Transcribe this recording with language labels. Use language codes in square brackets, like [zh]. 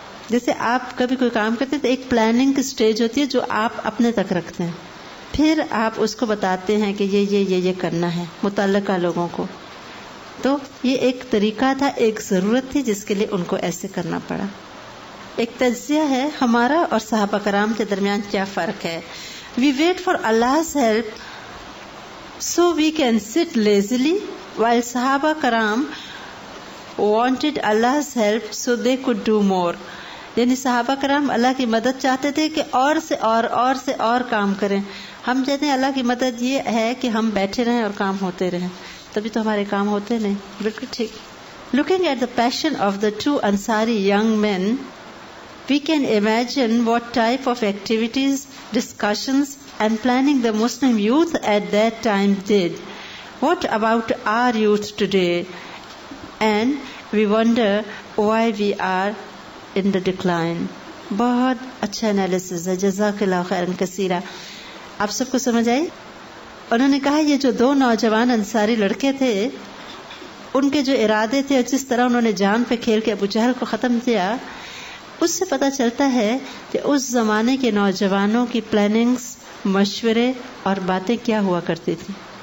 [ur] جیسے آپ کبھی کوئی کام کرتے تو ایک پلاننگ کی سٹیج ہوتی ہے جو آپ اپنے تک رکھتے ہیں، پھر آپ اس کو بتاتے ہیں کہ یہ کرنا ہے متعلقہ لوگوں کو. تو یہ ایک طریقہ تھا، ایک ضرورت تھی جس کے لیے ان کو ایسے کرنا پڑا. ایک تجزیہ ہے ہمارا اور صحابہ کرام کے درمیان کیا فرق ہے. [en] We wait for Allah's help so we can sit lazily, while صحابہ کرام wanted Allah's help so they could do more. [ur] یعنی صحابہ کرام اللہ کی مدد چاہتے تھے کہ اور سے اور کام کریں. ہم کہتے ہیں اللہ کی مدد یہ ہے کہ ہم بیٹھے رہیں اور کام ہوتے رہیں, تبھی تو ہمارے کام ہوتے نہیں. بالکل ٹھیک. [en] Looking at the passion of the two Ansari young men, we can imagine what type of activities, discussions, and planning the Muslim youth at that time did. What about our youth today? And we wonder why we are in the decline. [ur] بہت اچھا analysis ہے. [ar] جزاک اللہ خیرا کثیرا. [ur] آپ سب کو سمجھ آئی؟ انہوں نے کہا یہ جو دو نوجوان انصاری لڑکے تھے, ان کے جو ارادے تھے اور جس طرح انہوں نے جان پہ کھیل کے ابو جہل کو ختم کیا, اس سے پتہ چلتا ہے کہ اس زمانے کے نوجوانوں کی پلاننگز, مشورے اور باتیں کیا ہوا کرتی تھی.